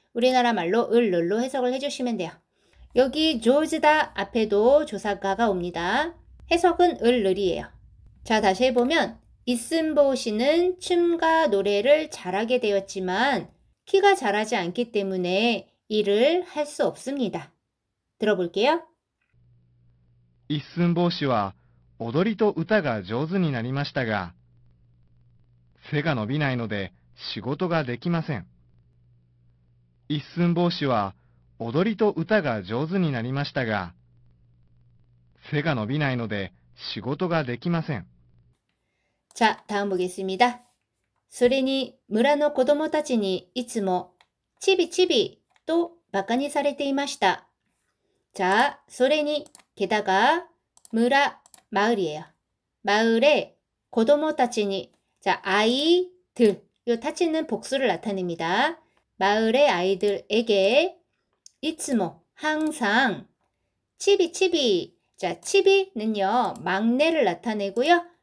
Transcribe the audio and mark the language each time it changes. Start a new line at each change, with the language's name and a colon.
Korean: 우리나라 말로 을룰로 해석을 해주시면 돼요. 여기 조즈다 앞에도 조사 가가 옵니다. 해석은 을을이에요. 자, 다시 해보면 이슨보시는 춤과 노래를 잘하게 되었지만 키가 자라지 않기 때문에 일을 할 수 없습니다. 들어볼게요.
Japanese: 一寸法師は踊りと歌が上手になりましたが、背が伸びないので仕事ができません。一寸法師は踊りと歌が上手になりましたが、背が伸びないので仕事ができません。
Korean: 자, 다음 보겠습니다.
Japanese: それに村の子供たちにいつもチビチビとバカにされていました.
Korean: 자, それに게다가 무라 마을이에요. 마을의 고도모타치니 자, 아이들 요 타치는 복수를 나타냅니다. 마을의 아이들에게 이츠모 항상 치비 자, 치비는요 막내를 나타내고요.